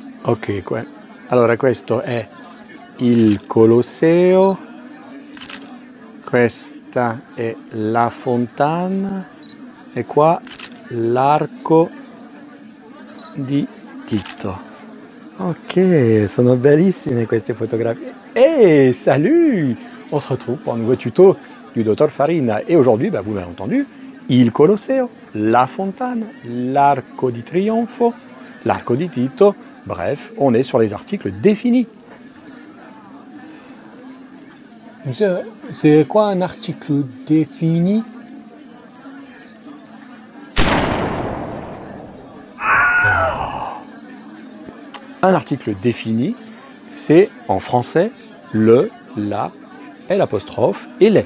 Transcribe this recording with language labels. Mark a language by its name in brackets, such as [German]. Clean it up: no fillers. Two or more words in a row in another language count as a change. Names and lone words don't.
[Italian] Ok, allora questo è il Colosseo, questa è la fontana e qua l'arco di Tito. Ok, sono bellissime queste fotografie. [French] Hey, salut! On se retrouve pour un nouveau tuto du Dr Farina. Et aujourd'hui, vous m'avez entendu, [Italian] il Colosseo, la fontane, l'arco di trionfo, l'arco di Tito. [French] Bref, on est sur les articles définis. C'est quoi un article défini? Un article défini, c'est en français le, la, l'apostrophe et les.